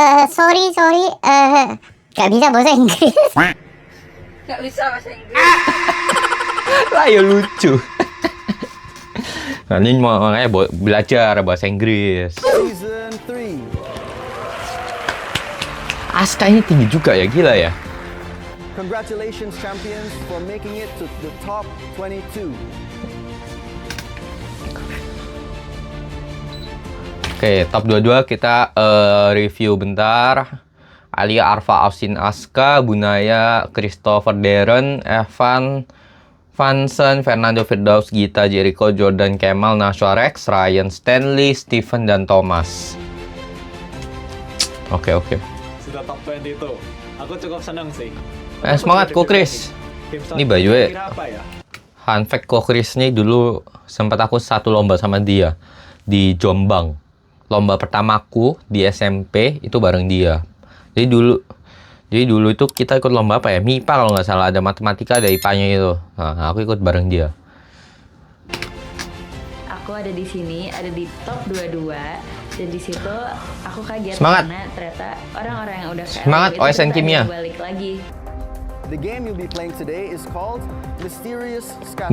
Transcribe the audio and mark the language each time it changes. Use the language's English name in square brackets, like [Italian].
[Indonesian] Sorry, gak bisa bahasa Inggris. Gak bisa bahasa Inggris. lah ya lucu. Nah, ini makanya belajar bahasa Inggris. [English] Season 3. [Indonesian] Aska ini tinggi juga ya, gila ya. [English] Congratulations champions for making it to the top 22. [Indonesian] Oke, top 22 kita review bentar. Alia, Arfa, Austin, Aska, Bunaya, Christopher, Darren, Evan, Vansen, Fernando, Firdaus, Gita, Jericho, Jordan, Kemal, Nashwa, Rex, Ryan, Stanley, Steven, dan Thomas. Oke. Sudah top 20 itu. Aku cukup senang sih. Semangat Ko Chris. Ini bajunya Kira apa ya? fun fact, Ko Chris nih dulu sempat aku satu lomba sama dia di Jombang. Lomba pertamaku di SMP itu bareng dia. Jadi dulu itu kita ikut lomba apa ya? MIPA kalau nggak salah, ada matematika, ada IPA-nya itu. Nah, aku ikut bareng dia. Aku ada di sini, ada di top 22 dan di situ aku kaget Semangat. karena ternyata orang-orang yang udah kayak Semangat, aku itu OSN bisa Kimia. balik lagi. [English] The game you'll be playing today is called Mysterious Scatter.